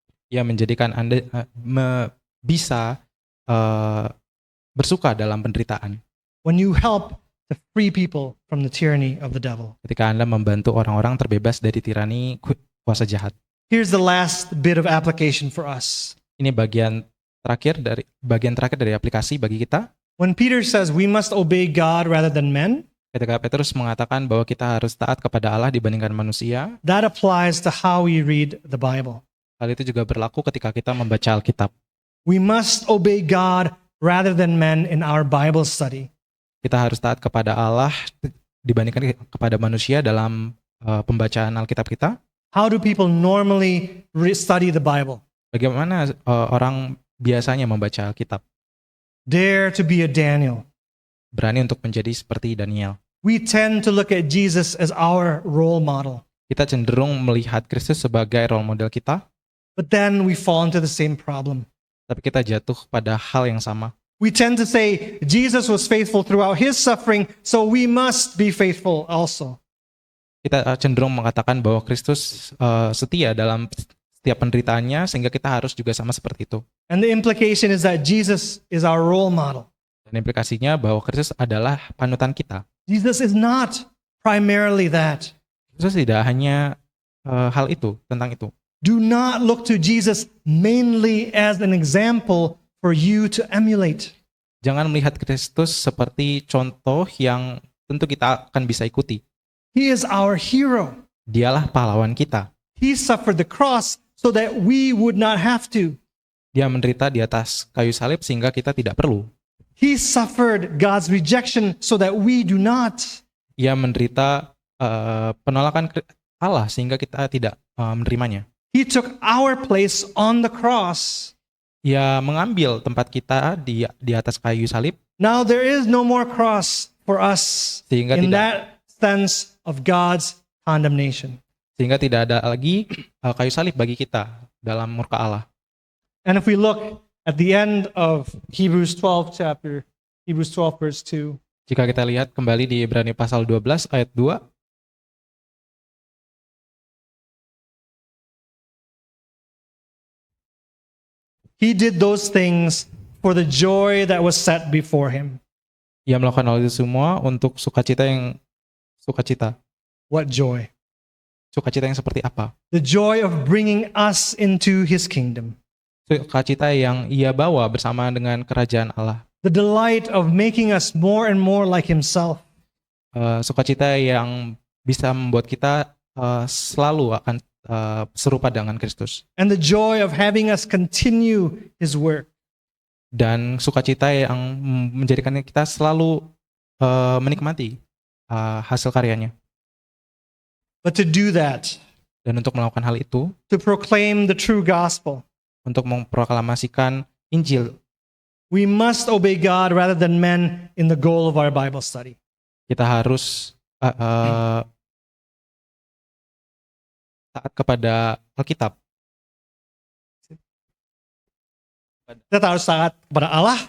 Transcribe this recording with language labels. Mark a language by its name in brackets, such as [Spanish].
[Indonesian] Ia menjadikan Anda bisa bersuka dalam penderitaan. [English] When you help to free people from the tyranny of the devil. [Indonesian] Ketika Anda membantu orang-orang terbebas dari tirani kuasa jahat. [English] Here's the last bit of application for us. [Indonesian] Ini bagian terakhir dari aplikasi bagi kita. [English] When Peter says we must obey God rather than men, [Indonesian] Ketika Petrus mengatakan bahwa kita harus taat kepada Allah dibandingkan manusia, [English] that applies to how we read the Bible. [Indonesian] hal itu juga berlaku ketika kita membaca Alkitab. [English] We must obey God rather than men in our Bible study. [Indonesian] Kita harus taat kepada Allah dibandingkan kepada manusia dalam pembacaan Alkitab kita. [English] How do people normally study the Bible? [Indonesian] Bagaimana orang biasanya membaca Alkitab? [English] Dare to be a Daniel. [Indonesian] Berani untuk menjadi seperti Daniel. [English] We tend to look at Jesus as our role model. [Indonesian] Kita cenderung melihat Kristus sebagai role model kita, [English] But then we fall into the same problem. [Indonesian] tapi kita jatuh pada hal yang sama. [English] We tend to say Jesus was faithful throughout his suffering, so we must be faithful also. [Indonesian] Kita cenderung mengatakan bahwa Kristus setia dalam setiap penderitaannya, sehingga kita harus juga sama seperti itu. [English] And the implication is that Jesus is our role model. [Indonesian] Dan implikasinya bahwa Kristus adalah panutan kita. [English] Jesus is not primarily that. [Indonesian] Kristus tidak hanya hal itu, tentang itu. [English] Do not look to Jesus mainly as an example for you to emulate. [Indonesian] Jangan melihat Kristus seperti contoh yang tentu kita akan bisa ikuti. [English] He is our hero. [Indonesian] Dialah pahlawan kita. [English] He suffered the cross so that we would not have to. [Indonesian] Dia menderita di atas kayu salib sehingga kita tidak perlu. [English] He suffered God's rejection so that we do not. [Indonesian] Ia menderita penolakan Allah sehingga kita tidak menerimanya. [English] He took our place on the cross. [Indonesian] Ia mengambil tempat kita di atas kayu salib [English] Now there is no more cross for us [Indonesian] sehingga [English] in [Indonesian] tidak [English] that sense of God's condemnation. [Indonesian] ada lagi kayu salib bagi kita dalam murka Allah. [English] And if we look at the end of Hebrews 12 verse 2, [Indonesian] Jika kita lihat kembali di Ibrani pasal 12 ayat 2, [English] he did those things for the joy that was set before him. [Indonesian] Ia melakukan hal itu semua untuk sukacita. [English] What joy? [Indonesian] Sukacita yang seperti apa? [English] The joy of bringing us into his kingdom. [Indonesian] Sukacita yang ia bawa bersama dengan kerajaan Allah. [English] The delight of making us more and more like himself. [Indonesian] Sukacita yang bisa membuat kita selalu akan serupa dengan Kristus. [English] And the joy of having us continue his work. [Indonesian] Dan sukacita yang menjadikan kita selalu menikmati hasil karyanya. [English] But to do that, [Indonesian] Dan untuk melakukan hal itu, [English] to proclaim the true gospel, [Indonesian] untuk memproklamasikan Injil, [English] we must obey God rather than men in the goal of our Bible study. [Indonesian] kita harus taat kepada Alkitab. Kita harus taat kepada Allah